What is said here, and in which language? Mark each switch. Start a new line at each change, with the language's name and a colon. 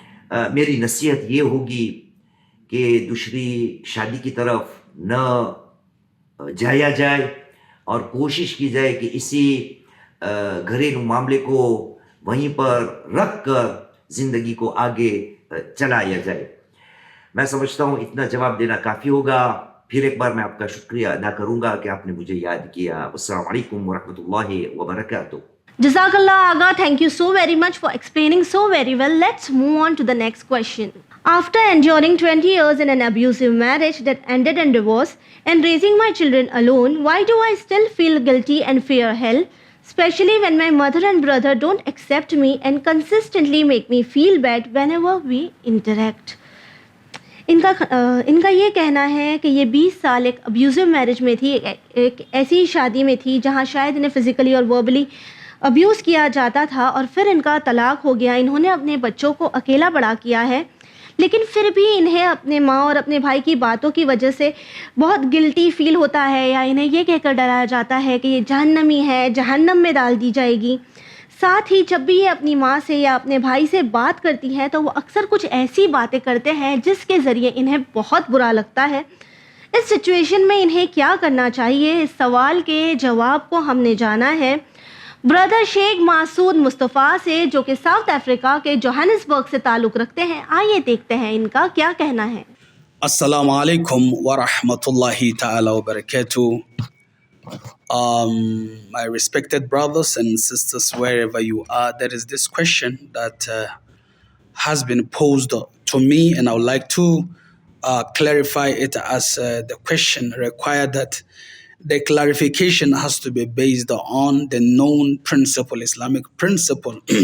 Urdu: میری نصیحت یہ ہوگی کہ دوسری شادی کی طرف نہ جایا جائے اور کوشش کی جائے کہ اسی گھریلو معاملے کو وہیں پر رکھ کر زندگی کو آگے چلایا جائے. میں سمجھتا ہوں اتنا جواب دینا کافی ہوگا. پھر ایک بار میں آپ کا شکریہ ادا کروں گا کہ آپ نے مجھے یاد کیا.
Arabic: السلام علیکم ورحمۃ اللہ وبرکاتہ.
English: Jazakallah Aga, thank you so very much for explaining so very well. Let's move on to the next question. After enduring 20 years in an abusive marriage that ended in divorce and raising my children alone, why do I still feel guilty and fear hell? Especially when my mother and brother don't accept me and consistently make me feel bad whenever we interact.
Urdu: ان کا یہ کہنا ہے کہ یہ 20 سال ایک ابیوزو marriage میں تھی, ایک ایسی شادی میں تھی جہاں شاید انہیں فزیکلی اور وربلی ابیوز کیا جاتا تھا, اور پھر ان کا طلاق ہو گیا. انہوں نے اپنے بچوں کو اکیلا بڑا کیا ہے, لیکن پھر بھی انہیں اپنے ماں اور اپنے بھائی کی باتوں کی وجہ سے بہت گلٹی فیل ہوتا ہے, یا انہیں یہ کہہ کر ڈرایا جاتا ہے کہ یہ جہنمی ہے, جہنم میں ڈال دی جائے گی. ساتھ ہی جب بھی یہ اپنی ماں سے یا اپنے بھائی سے بات کرتی ہیں تو وہ اکثر کچھ ایسی باتیں کرتے ہیں جس کے ذریعے انہیں بہت برا لگتا ہے. اس سچویشن میں انہیں کیا کرنا چاہیے؟ اس سوال کے جواب کو ہم نے جانا ہے بردر شیخ مسعود مصطفیٰ سے, جو کہ ساؤتھ افریقہ کے جوہانسبرگ سے تعلق رکھتے ہیں. آئیے دیکھتے ہیں ان کا کیا کہنا ہے.
Arabic: السلام علیکم ورحمۃ اللہ تعالی وبرکاتہ.
English: My respected brothers and sisters, wherever you are, there is this question that has been posed to me, and I would like to clarify it as the question required that the clarification has to be based on the known principle, Islamic principle.